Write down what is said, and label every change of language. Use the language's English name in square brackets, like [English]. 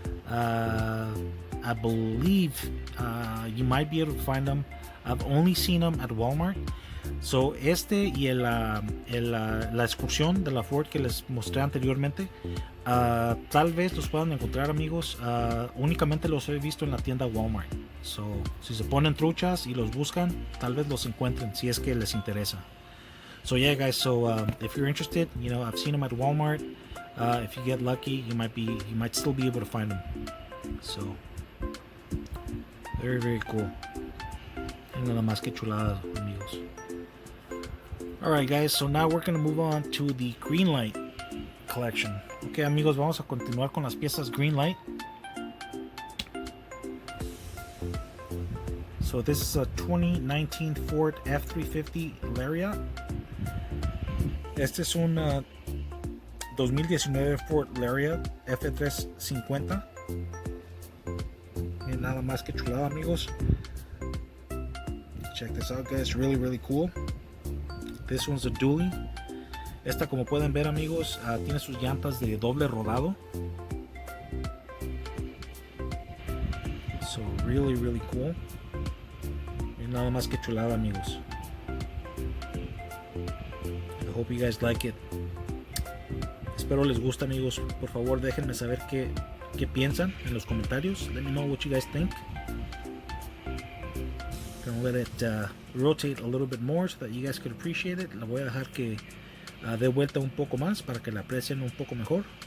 [English] I believe you might be able to find them. I've only seen them at Walmart. [Spanish] So este y la excursión de la Ford que les mostré anteriormente, tal vez los puedan encontrar amigos. Únicamente los he visto en la tienda Walmart. So si se ponen truchas y los buscan, tal vez los encuentren si es que les interesa. [English] So yeah guys, so if you're interested, I've seen them at Walmart. If you get lucky, you might still be able to find them. So very cool. [Spanish] Y nada más que chulada amigos. [English] Alright guys, so now we're going to move on to the Greenlight collection. [Spanish] Ok amigos, vamos a continuar con las piezas Greenlight. [English] So this is a 2019 Ford F350 Lariat. [Spanish] Este es un 2019 Ford Lariat F350. Y nada más que chulada amigos. [English] Check this out guys, really cool. This one's a dually. [Spanish] Esta, como pueden ver amigos, tiene sus llantas de doble rodado. [English] So really cool. [Spanish] Y nada más que chulada amigos. [English] I hope you guys like it. [Spanish] Espero les guste amigos. Por favor déjenme saber qué piensan en los comentarios. [English] Let me know what you guys think. Gonna let it rotate a little bit more so that you guys could appreciate it. [Spanish] La voy a dejar que dé vuelta un poco más para que la aprecien un poco mejor.